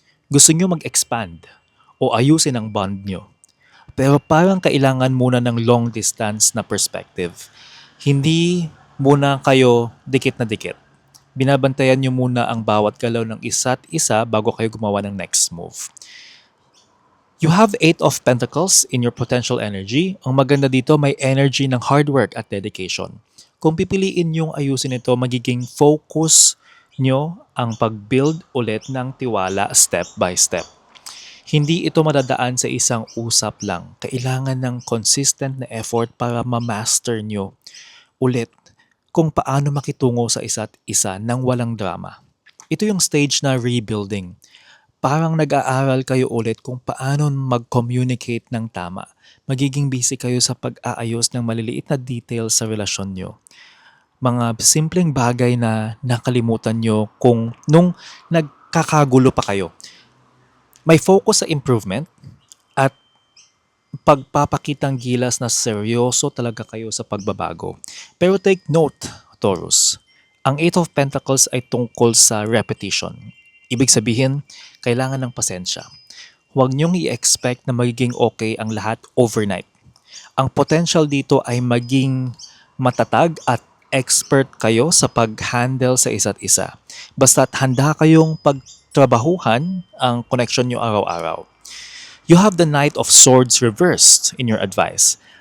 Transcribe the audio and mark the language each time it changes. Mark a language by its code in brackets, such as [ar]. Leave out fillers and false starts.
[tl] Gusto nyo mag-expand o ayusin ang bond nyo. Pero parang kailangan muna ng long distance na perspective. Hindi muna kayo dikit na dikit. Binabantayan nyo muna ang bawat galaw ng isa't isa bago kayo gumawa ng next move. [en] You have 8 of Pentacles in your potential energy. [tl] Ang maganda dito, may energy ng hard work at dedication. Kung pipiliin yung ayusin ito, magiging focus nyo ang pag-build ulit ng tiwala [en] step by step. [tl] Hindi ito madadaan sa isang usap lang. Kailangan ng consistent na effort para ma-master nyo ulit kung paano makitungo sa isa't isa nang walang drama. Ito yung stage na rebuilding. Parang nag-aaral kayo ulit kung paano mag-communicate ng tama. Magiging busy kayo sa pag-aayos ng maliliit na details sa relasyon nyo. Mga simpleng bagay na nakalimutan nyo kung nung nagkakagulo pa kayo. May focus sa improvement at pagpapakitang gilas na seryoso talaga kayo sa pagbabago. Pero [en] take note, [tl] Taurus, ang 8 of Pentacles ay tungkol sa repetition. Ibig sabihin, kailangan ng pasensya. Huwag niyong i-expect na magiging okay ang lahat overnight. Ang potential dito ay maging matatag at expert kayo sa pag-handle sa isa't isa. Basta't handa kayong pagtrabahuhan ang connection niyo araw-araw. [en] You have the Knight of Swords reversed in your advice.